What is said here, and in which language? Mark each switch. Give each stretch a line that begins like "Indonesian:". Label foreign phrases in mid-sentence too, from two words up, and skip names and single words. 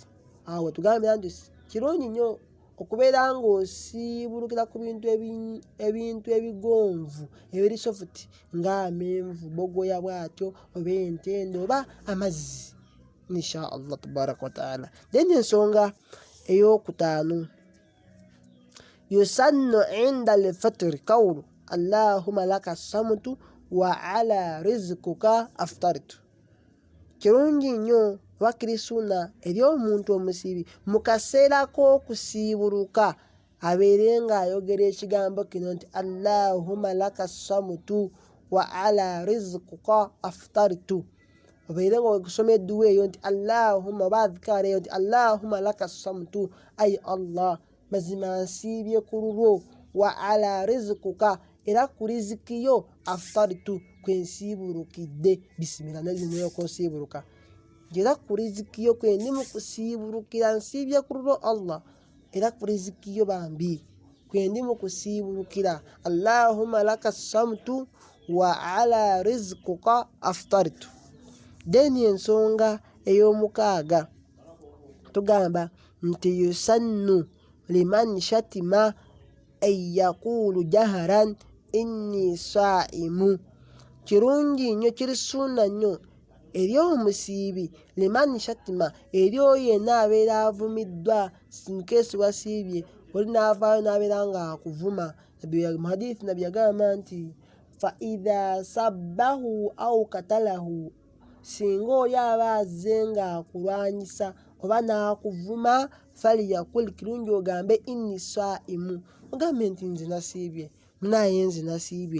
Ganda: Awo wetugambira nti kirungi nnyo okubeera ng'osiibulukira ku ebintu ebigonvu ebiri soft ng'amenvu, bogoya bw'atyo, oba entende oba amazzi,
Arabic: إن شاء الله تبارك وتعالى.
Ganda: Then ensonga ey'okutaano
Arabic: يسن عند الفطر قول اللهم لك صمت وعلى رزقك أفطرت.
Ganda: Kirungi nnyo bakiri sunna eri omuntu omusiibi mu kaseera k'okusiiburuka abeerenga ayogera ekigambo kino nti
Arabic: اللهم لك صمت وعلى رزقك أفطرت.
Ganda: Obeerenga okusoma edduwa eyo nti Allahumma baadhikaara eyo nti
Arabic: اللهم لك صمت,
Ganda: ayi Allah mazima nsiibye ku lulwo,
Arabic: وعلى رزقك
Ganda: era ku riziki yo aftartu kwensiiburukidde. Bisimila nezimuleko nsiiburuka era ku riziki yo kwendi mu kusiiburukira nsiibye ku lulwo Allah, era ku riziki yo bambi kwendi mu kusiiburukira.
Arabic: اللهم لك صمت وعلى رزقك أفطرت.
Ganda: Deni ensonga ey'omukaaga tugamba nti
Arabic: يسن لمن شتم أن يقول جهارا إني صائم.
Ganda: Kirungi nnyo, kiri sunna nnyo eri omusiibi
Arabic: لمن شتم,
Ganda: eri oyo yenna abeera avumiddwa sinkeesi wasiibye oli naavaayo n'abeera nga akuvuma. Mu hadithi nabbi yagamba nti
Arabic: فإذا سابه أو قاتله,
Ganda: singa oli aba azze nga akulwanyisa oba n'akuvuma, faliyakul, kirungi ogambe
Arabic: إني صائم,
Ganda: ogambe nti nze nasiibye, munaye nze nasiibye.